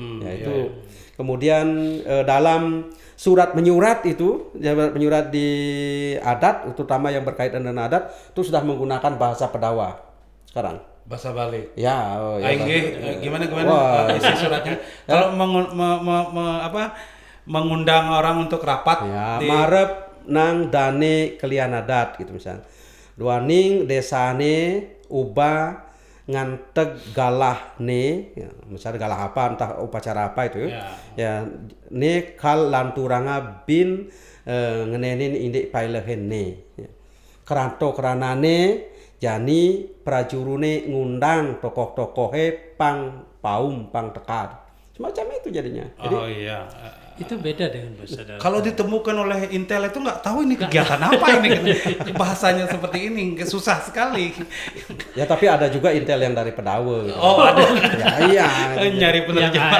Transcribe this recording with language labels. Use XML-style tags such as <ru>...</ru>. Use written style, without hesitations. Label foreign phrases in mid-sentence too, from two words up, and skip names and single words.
<id>Kemudian dalam surat menyurat di adat, terutama yang berkaitan dengan adat, itu sudah menggunakan bahasa Pedawa sekarang. Bahasa Bali. Ya, gimana isi suratnya? Kalau mengundang orang untuk rapat ya,</id> <ban>marep nang dane kelian adat</ban> <id>gitu misalnya.</id> <ban>Duaning desane uba nganteg galah ne,</ban> <id>ya, misalnya</id> <ban>galah</ban> <id>apa entah upacara apa itu ya</id> <ban>ne kal lanturanga bin ngenenin indik pailehen ne ya. Keranto keranane jani prajurune ngundang tokoh-tokohe pang paum pang tekad</ban> <id>semacam itu jadinya. Jadi, itu beda dengan bahasa darat. Kalau ditemukan oleh Intel itu nggak tahu ini kegiatan apa ini bahasanya seperti ini, susah sekali. Ya tapi ada juga Intel yang dari Pedawo. Gitu. Oh ada. Ya, iya. Nyari penerjemah.</id>